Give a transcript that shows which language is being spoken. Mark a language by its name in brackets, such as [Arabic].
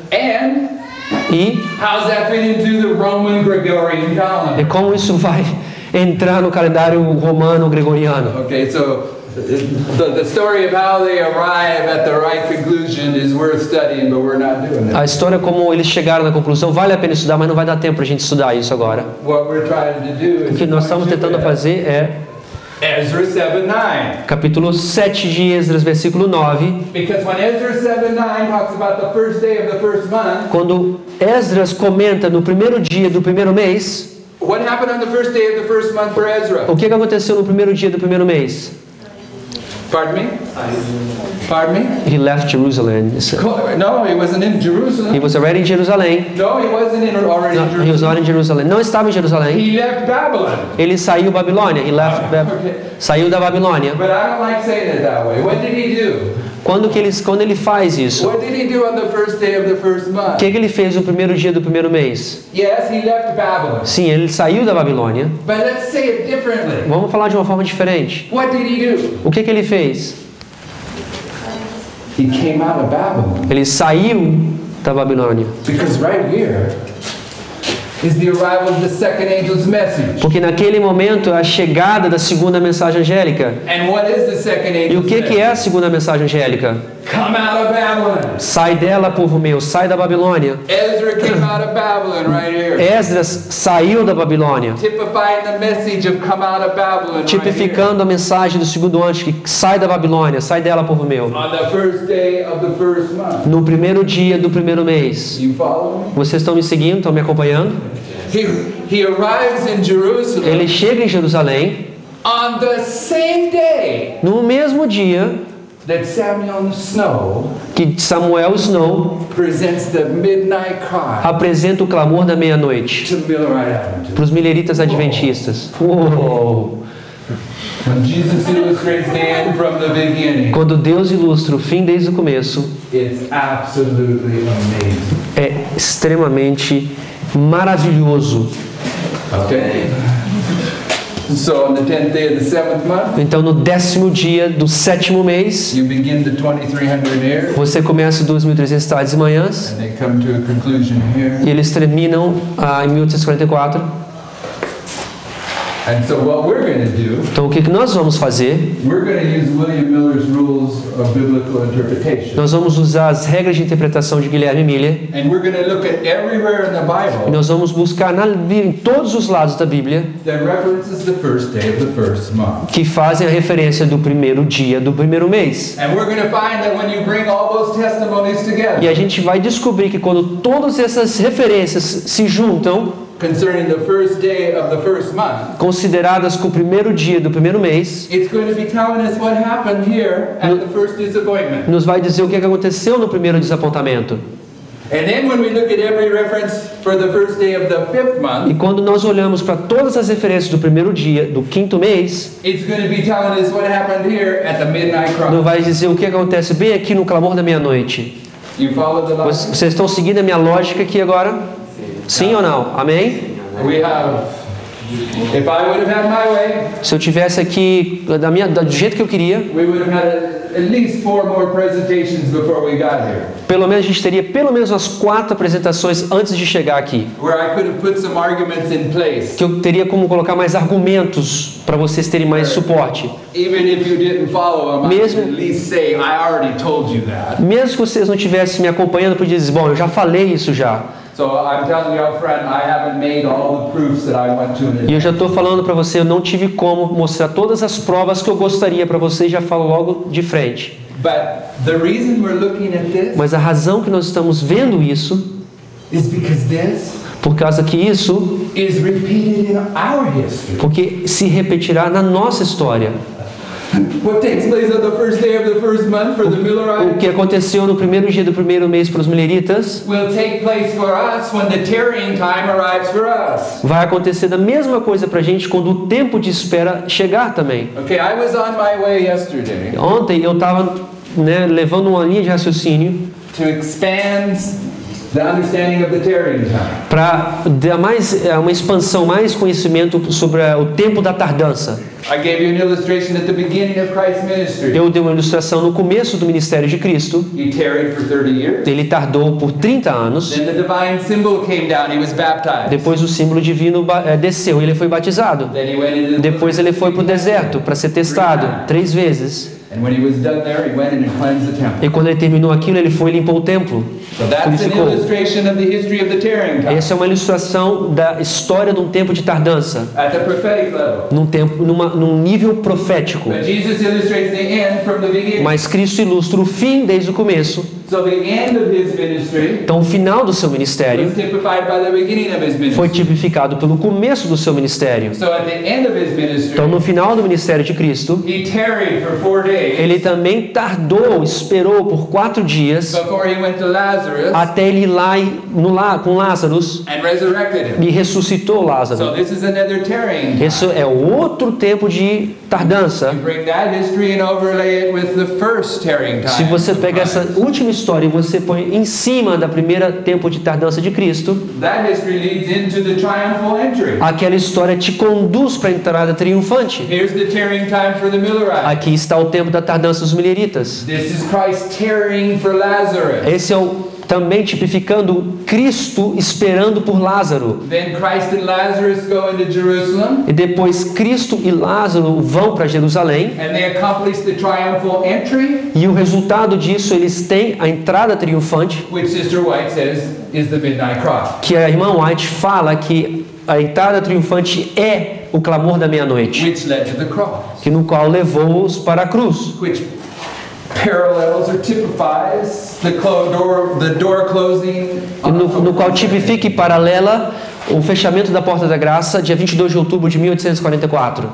[English] and [Portuguese] e [English] how's that fit into the Roman Gregorian calendar? [Portuguese] como isso vai entrar no calendário romano gregoriano. [English] Okay, so the story of how they arrive at the right conclusion is worth studying, but we're not doing [Portuguese] A [English] that. [Portuguese] história como eles chegaram na conclusão vale a pena estudar, mas não vai dar tempo para a gente estudar isso agora. [English] What we're trying to do [Portuguese] O [English] is [Portuguese] que nós estamos tentando fazer é [English] Ezra 7:9. [Portuguese] capítulo 7 de Esdras, versículo 9. [English] Because when Ezra 7:9 talks about the first day of the first month, [Portuguese] Quando Esdras comenta no primeiro dia do primeiro mês, [English] what happened on the first day of the first month for Ezra? [Portuguese] o que aconteceu no primeiro dia do primeiro mês? [English] Pardon me? Pardon me? He left Jerusalem. No, he wasn't in Jerusalem. He was already in Jerusalém. No, he wasn't already in No, he was Jerusalem. not in Jerusalém. [Portuguese] Não estava em Jerusalém. [English] He left Babylon. [Portuguese] Ele saiu da Babilônia. [English] He left Okay. [Portuguese] saiu da Babilônia. [English] But I don't like saying it that way. What did he do? [Portuguese] Quando ele faz isso, [English] What did he do on the first day of the first [Portuguese] o [English] month? [Portuguese] que ele fez no primeiro dia do primeiro mês? [English] Yes, he left Babylon. [Portuguese] Sim, ele saiu da Babilônia. [English] But let's say it differently. [Portuguese] Vamos falar de uma forma diferente. [English] What did he do? [Portuguese] O que ele fez? [English] He came out of Babylon. [Portuguese] Ele saiu da Babilônia. [English] Because right here is the arrival of the second angel's message. [Portuguese] Porque naquele momento é a chegada da segunda mensagem angélica. [English] And what is the second [Portuguese] E o [English] angel's [Portuguese] que [English] message? [Portuguese] é a segunda mensagem angélica? [English] Come out of Babylon. [Portuguese] Sai dela, povo meu, sai da Babilônia. [English] Ezra came out of Babylon right here. [Portuguese] Esdras saiu da Babilônia, [English] Typifying the message of come out of Babylon right here. [Portuguese] tipificando a mensagem do segundo anjo que sai da Babilônia, sai dela, povo meu. [English] On the first day of the first month. [Portuguese] No primeiro dia do primeiro mês. [English] You follow me? [Portuguese] Vocês estão me seguindo? Estão me acompanhando? [English] He arrives in Jerusalem [Portuguese] Ele chega em Jerusalém [English] on the same day [Portuguese] no mesmo dia [English] that Samuel Snow [Portuguese] que Samuel Snow [English] presents the midnight cry [Portuguese] apresenta o clamor da meia-noite [English] to Millerite Adventists. [Portuguese] para os mileritas adventistas. Uou! [English] When Jesus illustrates the end from the beginning, [Portuguese] Quando Deus ilustra o fim desde o começo, [English] it's absolutely amazing. [Portuguese] é extremamente maravilhoso. [English] Okay? So on the 10th day of the 7th month, [Portuguese] Então, no 10º dia do 7º mês, [English] you begin the 2300 years, [Portuguese] você começa 2.300 tardes e manhãs, [English] and they come to a conclusion here. [Portuguese] e eles terminam em 1844. [English] And so what we're going to do, [Portuguese] Então, o que nós vamos fazer? [English] we're going to use William Miller's rules of biblical interpretation. [Portuguese] Nós vamos usar as regras de interpretação de Guilherme Miller, [English] And we're going to look at everywhere in the Bible [Portuguese] nós vamos buscar em todos os lados da Bíblia [English] that references the first day of the first month. [Portuguese] que fazem a referência do primeiro dia do primeiro mês. [English] And we're going to find that when you bring all those testimonies [Portuguese] E [English] together [Portuguese] a gente vai descobrir que quando todas essas referências se juntam, [English] concerning the first day of the first month, [Portuguese] consideradas com o primeiro dia do primeiro mês, [English] it's going to be telling us what happened here at the first disappointment. [Portuguese] nos vai dizer o que aconteceu no primeiro desapontamento. [English] And then when we look at every reference for the first day of the fifth [Portuguese] E [English] month, [Portuguese] quando nós olhamos para todas as referências do primeiro dia do quinto mês, [English] it's going to be telling us what happened here at the midnight [Portuguese] nos [English] cry. [Portuguese] vai dizer o que acontece bem aqui no clamor da meia-noite. [English] You follow the logic? [Portuguese] Vocês estão seguindo a minha lógica aqui agora? Sim ou não? Amém? [English] We have, if I would have had my way, [Portuguese] Se eu tivesse aqui do jeito que eu queria, [English] we would have had at least 4 more presentations before we got here, [Portuguese] pelo menos a gente teria pelo menos umas 4 apresentações antes de chegar aqui. [English] where I could have put some arguments in place. [Portuguese] Que eu teria como colocar mais argumentos para vocês terem mais suporte. [English] Even if you didn't follow them, I [Portuguese] Mesmo- [English] could at least say, I already told you that. [Portuguese] Mesmo que vocês não estivessem me acompanhando, eu podia dizer, bom, eu já falei isso já. [English] So I'm telling you up front, I haven't made all the proofs that I want to in [Portuguese] E eu [English] advance. [Portuguese] já estou falando para você, eu não tive como mostrar todas as provas que eu gostaria para você, já falo logo de frente. [English] But the reason we're looking at this [Portuguese] Mas a razão que nós estamos vendo isso, [English] is because this [Portuguese] por causa que isso, [English] is repeated in our history. [Portuguese] porque se repetirá na nossa história. [English] What takes place on the first day of the first month for the [Portuguese] O [English] Millerites [Portuguese] que aconteceu no primeiro dia do primeiro mês para os mileritas, [English] will take place for us when the tarrying time arrives for us. [Portuguese] vai acontecer da mesma coisa para a gente quando o tempo de espera chegar também. [English] Okay, I was on my way yesterday [Portuguese] Ontem eu estava levando uma linha de raciocínio [English] to expand the understanding of the tarrying time. [Portuguese] para dar uma expansão, mais conhecimento sobre o tempo da tardança. [English] I gave you an illustration at the beginning of Christ's ministry. [Portuguese] Eu dei uma ilustração no começo do ministério de Cristo. [English] He tarried for 30 years. [Portuguese] Ele tardou por 30 anos. [English] Then the divine symbol came down. He was baptized. [Portuguese] Depois o símbolo divino desceu e ele foi batizado. [English] Then he went into the [Portuguese] Depois ele foi para o deserto para ser testado 3 vezes. [English] And when he was done there, he went in and cleansed the temple. [Portuguese] E quando ele terminou aquilo, ele foi e limpou o templo. [English] So that's an [Portuguese] Purificou. [English] illustration of the history of the tarrying time. [Portuguese] Essa é uma ilustração da história de um tempo de tardança, [English] At the prophetic level. [Portuguese] num nível profético. [English] But Jesus illustrates the end from the beginning. [Portuguese] Mas Cristo ilustra o fim desde o começo. [English] So the end of his ministry [Portuguese] Então o final do seu ministério [English] was typified by the beginning of his [Portuguese] foi [English] ministry. [Portuguese] tipificado pelo começo do seu ministério. [English] So at the end of his ministry, [Portuguese] Então no final do ministério de Cristo, [English] he tarried for 4 days [Portuguese] ele também tardou, esperou por 4 dias [English] before he went to Lazarus [Portuguese] até ele ir lá com Lázaro [English] and resurrected him. [Portuguese] e ressuscitou [English] So [Portuguese] Lázaro. [English] this is another tarrying. [Portuguese] Esse é outro tempo de tardança. [English] You bring that history and overlay it with the first tarrying time. [Portuguese] Se você [English] of [Portuguese] pega essa [English] Christ. [Portuguese] última história e você põe em cima da primeira tempo de tardança de Cristo, [English] That history leads into the triumphal entry. [Portuguese] aquela história te conduz para a entrada triunfante. [English] Here's the tarrying time for the Millerites. [Portuguese] Aqui está o tempo da tardança dos mileritas. [English] This is Christ tarrying for Lazarus. [Portuguese] Esse é o também tipificando Cristo esperando por Lázaro. [English] Then Christ and Lazarus go into Jerusalem [Portuguese] E depois Cristo e Lázaro vão para Jerusalém. [English] and they accomplish the triumphal entry, [Portuguese] E o resultado disso, eles têm a entrada triunfante, [English] which Sister White says is the midnight cry. [Portuguese] que a irmã White fala que a entrada triunfante é o clamor da meia-noite, [English] Which led to the cross, [Portuguese] que no qual levou-os para a cruz. [English] which parallels or typifies the door closing. [Portuguese] E no qual tipifica e paralela o fechamento da Porta da Graça, dia 22 de outubro de 1844.